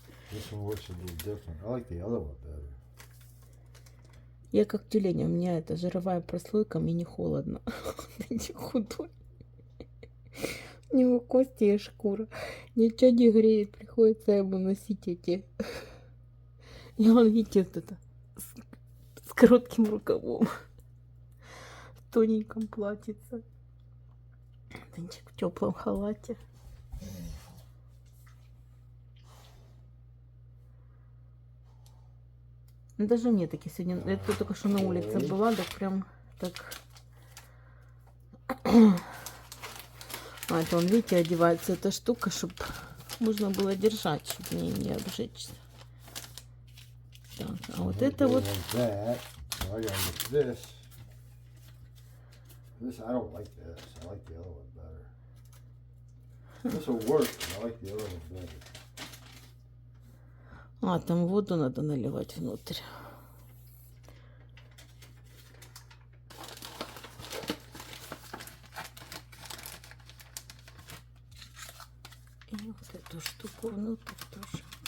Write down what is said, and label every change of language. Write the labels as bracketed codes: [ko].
[en] This one works a little different. I like the other one better. [ru] Я как тюлень, у меня это жировая прослойка, мне не холодно. Не худой. У него кости и шкура. Ничего не греет, приходится ему носить эти. И он, видите, вот это с коротким рукавом. В тоненьком платьице. Денчик в теплом халате. Ну, даже мне таки сегодня, это только что на улице была, так прям так. А это он, видите, одевается эта штука, чтобы можно было держать, чтобы не обжечься. Так, а вот это вот. [en] Like that. So I gotta get this. This, I don't like this. I like the other one better. This will work, but I like the other one better. [ru] А, там воду надо наливать внутрь. И вот эту штуку внутрь тоже.